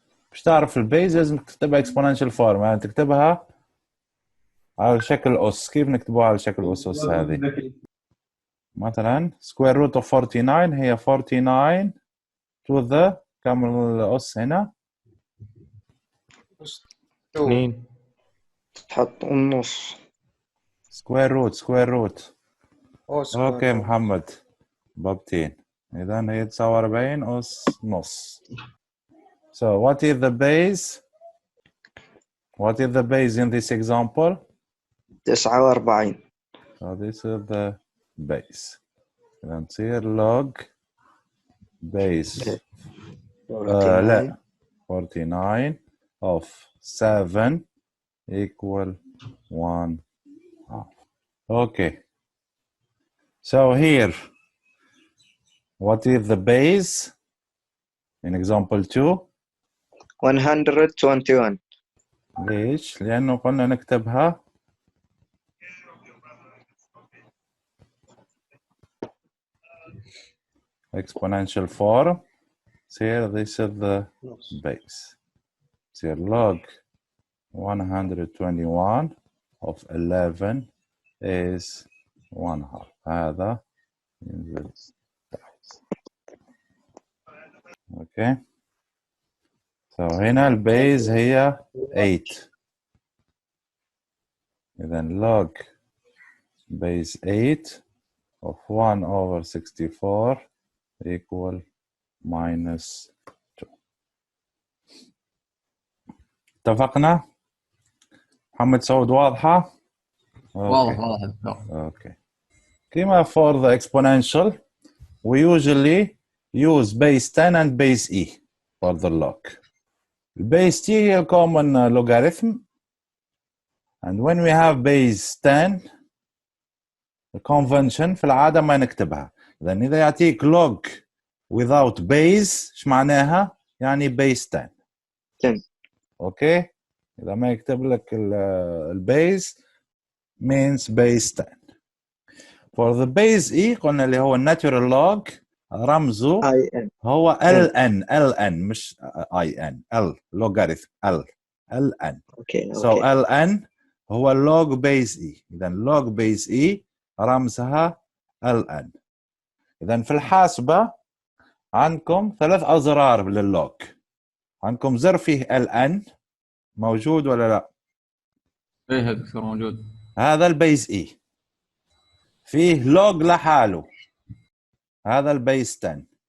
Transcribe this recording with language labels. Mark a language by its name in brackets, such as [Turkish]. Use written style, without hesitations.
[Arabic] باش تعرف البيز لازم تكتبها [English] exponential form، [Arabic] يعني تكتبها على شكل أس. كيف نكتبوها على شكل أسس هذه؟ [English] مثلا square root of 49 هي 49 to the [Arabic] كم الأس هنا؟ [English] 2. [Arabic] تحط النص. [English] square root. Okay square root. [Arabic] محمد بابتين. إذا هي تساوي 40 أس نص. [English] So what is the base? What is the base in this example? 49. So this is the base. إذا نصير log base لا 49 of 7 equal 1 half. Okay. So here, what is the base in example 2? 121. [Arabic] ليش؟ لأنه قلنا نكتبها [English] exponential form. So here this is the base. So log 121 of 11 is 1 half. [Arabic] هذا ينزل تحت. [English] Okay. [Arabic] So هنا البيز هي 8. [English] إذا log base 8 of 1 over 64 equal minus 2. [Arabic] اتفقنا؟ محمد سعود واضحة؟ واضح. [English] Okay. كما for the exponential we usually use base 10 and base e for the log. Base t هي common logarithm, and when we have base 10 the convention [Arabic] في العادة ما نكتبها. إذا يعطيك [English] log without base [Arabic] إيش معناها؟ يعني base 10. 10. أوكي؟ إذا ما يكتب لك البيز [English] means base 10. For the base e [Arabic] قلنا اللي هو [English] natural log رمزه IN. [Arabic] هو ln مش in l logarithm ln. [English] Okay. So ln هو log base e. إذا log base e رمزها ln. [Arabic] إذا في الحاسبة عندكم 3 أزرار لللوج. عندكم زر فيه ln موجود ولا لا؟ ايه دكتور موجود. هذا البيز اي. فيه لوج لحاله هذا البيز 10.